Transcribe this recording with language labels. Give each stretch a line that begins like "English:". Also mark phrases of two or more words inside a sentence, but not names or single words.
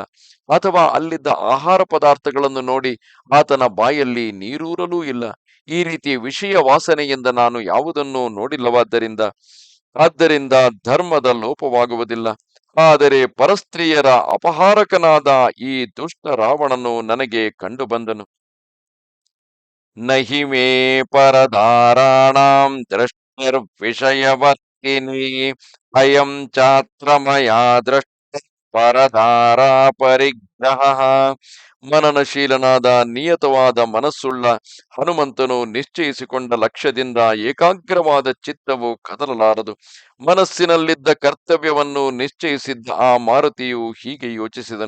Kannada: ಅಥವಾ ಅಲ್ಲಿದ್ದ ಆಹಾರ ಪದಾರ್ಥಗಳನ್ನು ನೋಡಿ ಆತನ ಬಾಯಲ್ಲಿ ನೀರೂರಲೂ ಇಲ್ಲ. ಈ ರೀತಿ ವಿಷಯ ವಾಸನೆಯಿಂದ ನಾನು ಯಾವುದನ್ನೂ ನೋಡಿಲ್ಲವಾದ್ದರಿಂದ ಧರ್ಮದ ಲೋಪವಾಗುವುದಿಲ್ಲ. ಆದರೆ ಪರಸ್ತ್ರೀಯರ ಅಪಹಾರಕನಾದ ಈ ದುಷ್ಟ ರಾವಣನು ನನಗೆ ಕಂಡು ಬಂದನು.
Sanskrit: ನಹಿ ಮೇ ಪರದಾರಾಣಾಂ ದೃಷ್ಟಿರ್ವಿಷಯವರ್ತಿನಿ ಅಯಂ ಚಾತ್ರ ಮಯಾ ದೃಷ್ಟ ಪರದಾರಾ ಪರಿಗ್ರಹ.
Kannada: ಮನನಶೀಲನಾದ ನಿಯತವಾದ ಮನಸ್ಸುಳ್ಳ ಹನುಮಂತನು ನಿಶ್ಚಯಿಸಿಕೊಂಡ ಲಕ್ಷ್ಯದಿಂದ ಏಕಾಗ್ರವಾದ ಚಿತ್ತವು ಕದಲಲಾರದು. ಮನಸ್ಸಿನಲ್ಲಿದ್ದ ಕರ್ತವ್ಯವನ್ನು ನಿಶ್ಚಯಿಸಿದ್ದ ಆ ಮಾರುತಿಯು ಹೀಗೆ ಯೋಚಿಸಿದನು.